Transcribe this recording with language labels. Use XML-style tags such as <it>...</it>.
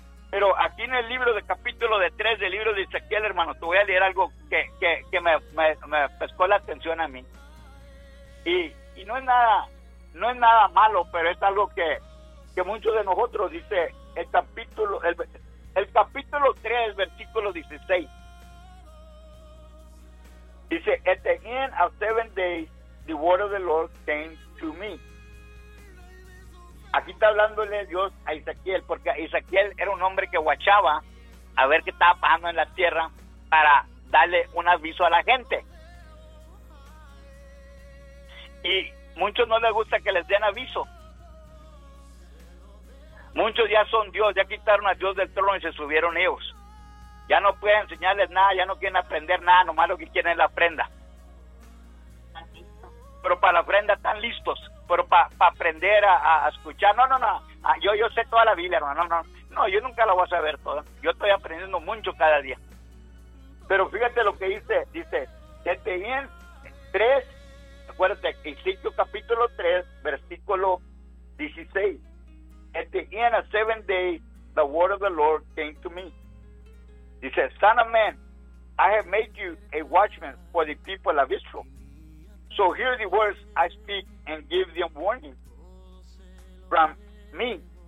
<es>Pero aquí en el libro de capítulo de 3 del libro de Ezequiel, hermano, te voy a leer algo que me pescó la atención a mí. Y no es nada malo, pero es algo que muchos de nosotros, dice el capítulo 3, versículo 16.</es> <en>Dice, at the end of 7 days, the word of the Lord came to me.</en> <es>Aquí está hablándole Dios a Ezequiel, porque Ezequiel era un hombre que guachaba a ver qué estaba pasando en la tierra para darle un aviso a la gente. Y muchos no les gusta que les den aviso. Muchos ya son Dios, ya quitaron a Dios del trono y se subieron ellos. Ya no pueden enseñarles nada, ya no quieren aprender nada, nomás lo que quieren es la ofrenda. Pero para la ofrenda están listos, pero para aprender a escuchar, no, yo sé toda la Biblia, hermano, no, No, yo nunca la voy a saber toda. Yo estoy aprendiendo mucho cada día. Pero fíjate lo que dice. Dice, que tenían tres, acuérdate, Ezequiel capítulo 3, versículo 16. Que tenían a</es> <en>7 days, the word of the Lord came to me. Dice, son of man, I have made you a watchman for the people of Israel. So hear the words I speak and give them warning from me.</en>